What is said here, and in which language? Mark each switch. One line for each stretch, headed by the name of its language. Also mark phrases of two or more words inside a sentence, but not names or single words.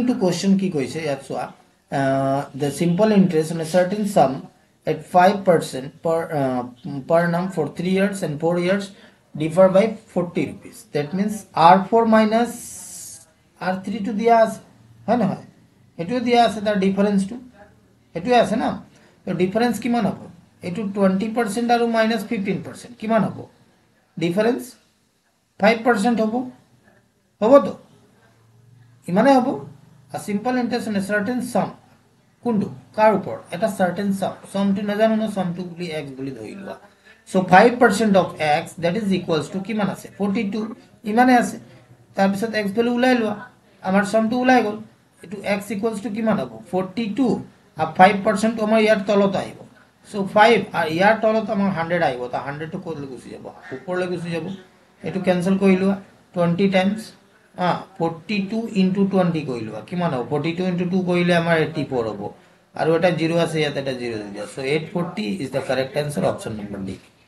English: to question
Assamese: কি কৈছে ইয়াত চোৱা
English: the simple interest on a certain sum at 5% per annum for 3 years and 4 years differ by 40 rupees that means r4 minus r3 to
Assamese: দিয়া আছে হয় না হয় এটো দিয়া আছে তার ডিফারেন্স টু এটো আছে না তো ডিফারেন্স কিমান হ'ব এটো 20% আৰু minus 15% কিমান হ'ব ডিফারেন্স 5% হ'ব হ'ব তো ইমানে হ'ব
English: a simple interest on a certain sum
Assamese: কোনটো কার উপর এটা
English: certain sum
Assamese: টো নাজানো না sum টো বুলি x বুলি ধৰি লোৱা
English: so 5% of x that is equals to
Assamese: কিমান আছে 42 ইমানে আছে তাৰ পিছত x ভ্যালু উলাই লোৱা আমাৰ sum টো উলাই গল এটো
English: x equals to
Assamese: কিমান হ'ব 42 আর 5% টো আমাৰ ইয়াৰ তলত আহিব so 5 আর ইয়াৰ তলত আমাৰ 100 আহিব তা 100 টো ক'লৈ গুচি যাব উপৰলৈ গুচি যাব এটো ক্যান্সেল কৰি লোৱা 20 টাইমস 42 into 20 কৰি লোৱা কিমান হ'ব 42 into 2 কৰিলে আমাৰ 84 হ'ব আৰু এটা 0 আছে ইয়াত এটা 0 দিয়া
English: so 840 is the correct answer option number D